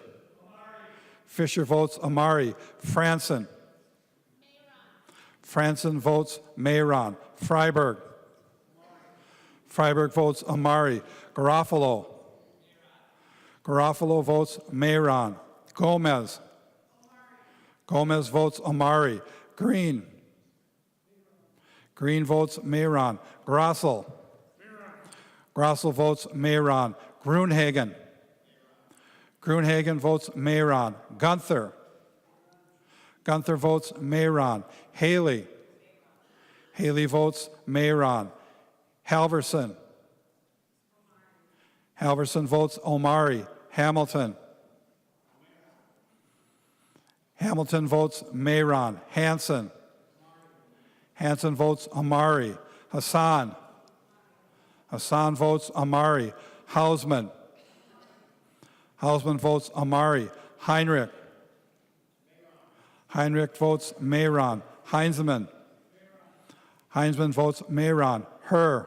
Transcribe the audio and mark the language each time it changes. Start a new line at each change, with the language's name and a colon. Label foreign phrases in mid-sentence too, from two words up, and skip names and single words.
English: Fisher votes Amari. Franson. Franson votes Mayron. Freiberg. Freiberg votes Amari. Garofalo. Garofalo votes Mayron. Gomez. Gomez votes Amari. Green. Green votes Mayron. Grossel. Grossel votes Mayron. Grunhagen. Grunhagen votes Mayron. Gunther. Gunther votes Mayron. Haley. Haley votes Mayron. Halverson. Halverson votes Omari. Hamilton. Hamilton votes Mayron. Hanson. Hanson votes Amari. Hassan. Hassan votes Amari. Hausman. Hausman votes Amari. Heinrich. Heinrich votes Mayron. Heinzman. Heinzman votes Mayron. Herr.